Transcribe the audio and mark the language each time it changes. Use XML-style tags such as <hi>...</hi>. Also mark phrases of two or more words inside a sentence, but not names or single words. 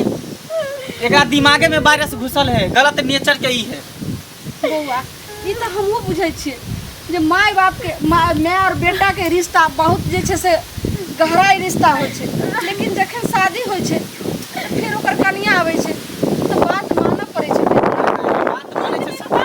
<mai>एकरा दिमागे में वायरस घुसल है, गलत नेचर के ही है। बौआ ई त हमहु बुझै छी जे माय बाप के माय और बेटा के रिश्ता बहुत जे छै से गहरा रिश्ता होइ छै। लेकिन जखन शादी होइ छै फिर ओकर कनिया आबै छै त बात मानना पड़ै छै। बात माने छै सब।</mai>